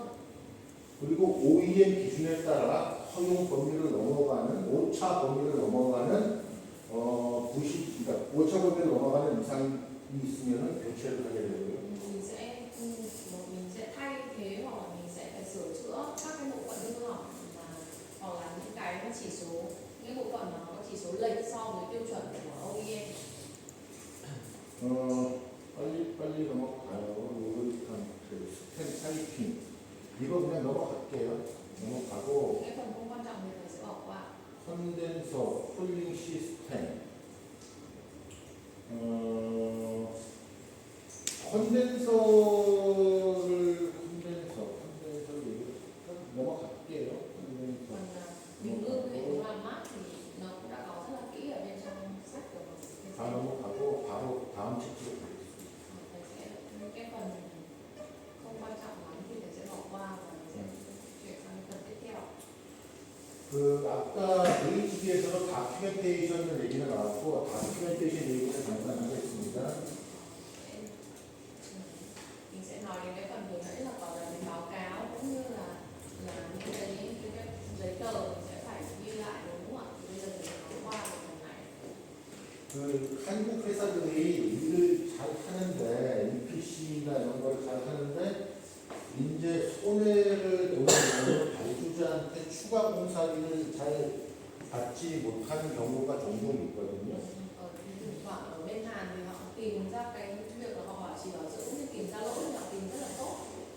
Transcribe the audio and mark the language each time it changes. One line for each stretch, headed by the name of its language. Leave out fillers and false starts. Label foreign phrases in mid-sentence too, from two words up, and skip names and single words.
Korean: 그리고 OEM 기준에 따라 허용 범위를 넘어가는 오차 범위를 넘어가는 부식 그러니까 오차 범위를 넘어가는 이상이 있으면은 교체를 하게 되고요.
Vietnamese: Mình sẽ thay thế hoặc là mình sẽ phải sửa chữa các cái bộ phận hư hỏng, hoặc là những cái chỉ số, những bộ phận mà nó có chỉ số lệch so với tiêu chuẩn của OEM.
Korean: 빨리 넘어가요. 스텐 타이핑 이거 그냥 넘어갈게요. 넘어가고
Vietnamese: Cái phần không quan trọng thì mình sẽ bỏ qua.
English: condenser cooling system
Korean: 컨덴서를 넘어갈게요.
Vietnamese: Còn bình ương hệ thống làm mát thì nó cũng đã có rất là kỹ ở bên trong sách của mình.
Korean: 다 넘어가고 바로 다음 책으로 가겠습니다.
Vietnamese: Cái phần không quan trọng lắm thì mình sẽ bỏ qua và mình sẽ chuyển sang phần tiếp theo.
Korean: 그 아까 VHD에서도 다큐멘테이션을 얘기가 나왔고 다큐멘테이션 얘기를 잠깐 하겠습니다.
Vietnamese: Mình sẽ nói đến cái phần vừa nãy là có đến báo cáo cũng như là những cái giấy tờ mình sẽ phải ghi lại, đúng không ạ? Bây giờ mình nói qua về phần này.
Korean: 그 한국 회사들이 일을 잘 하는데 EPC나 이런 걸 잘 하는데 이제 손해를 보는 발주자한테 추가 공사비를 잘 받지 못하는 경우가 종종 있거든요.
Vietnamese: Thỉnh thoảng ở bên Hàn thì họ tìm ra cái việc là họ chỉ bảo dưỡng nhưng tìm ra lỗi thì họ tìm rất là tốt.